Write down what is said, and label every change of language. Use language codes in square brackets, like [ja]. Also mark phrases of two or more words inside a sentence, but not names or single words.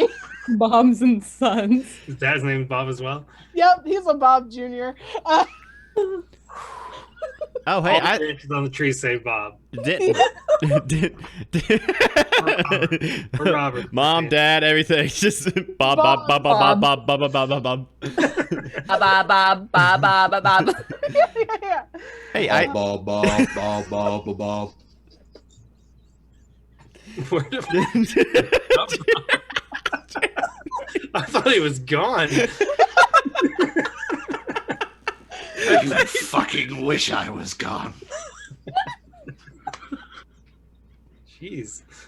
[en] Bob's and Sons. His dad's name is Bob as well. Yep, he's a Bob Jr. Oh, hey, All the branches on the tree say Bob. did Or Robert. Mom, Dad, everything. Just Bob, Bob, Bob, Bob, Bob, Bob, Bob, Bob, Bob, Bob. Bob. Yeah. Hey, Bob, Bob, Bob, Bob, Bob, Bob. Where did- I thought he was gone. You fucking wish I was gone. Jeez.